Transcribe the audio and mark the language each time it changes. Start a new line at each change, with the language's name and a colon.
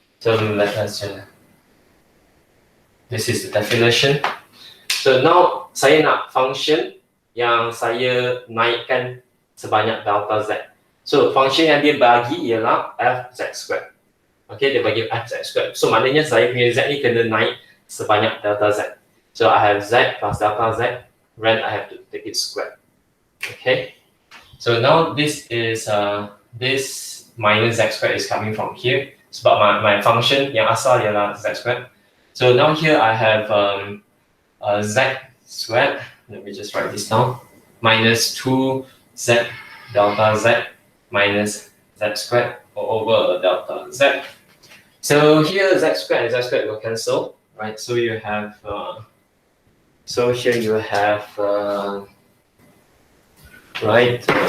English: So let us this is the definition. So now
Malay: saya nak function yang saya naikkan sebanyak delta z. So function yang dia bagi ialah f z squared. Okay, dia bagi f z squared. So maknanya saya punya z ni kena naik sebanyak delta z.
English: So I have z plus delta z, then I have to take it squared. Okay, so now this is this minus z squared is coming from here.
Malay: Sebab
English: my function
Malay: yang asal ialah z squared.
English: So now here I have z squared. Let me just write this down. Minus 2z delta z minus z squared over delta z. So here z squared and z squared will cancel, right? So you have so here you have right.